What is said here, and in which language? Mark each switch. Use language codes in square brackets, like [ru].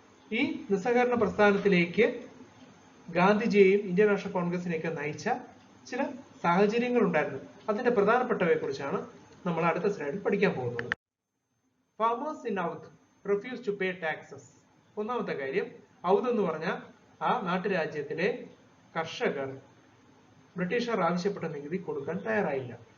[ml] ഈ നിസ്സഹകരണ പ്രസ്ഥാനത്തിലേക്ക് ഗാന്ധിജിയെയും Indian national കോൺഗ്രസിനെയൊക്കെ നയിച്ച ചില സാഹചര്യങ്ങൾ ഉണ്ടായിരുന്നു. അതിന്റെ പ്രധാനപ്പെട്ടവയെ കുറിച്ചാണ് നമ്മൾ അടുത്ത സ്ലൈഡിൽ പഠിക്കാൻ പോകുന്നത്. [en] Farmers in Oudh refused to pay taxes. [ml] ഒന്നാമത്തെ കാര്യം, ഔദ് എന്ന് പറഞ്ഞ ആ നാട്ടുരാജ്യത്തിലെ കർഷകർ ബ്രിട്ടീഷുകാർ ആവശ്യപ്പെട്ട നികുതി കൊടുക്കാൻ തയ്യാറായില്ല.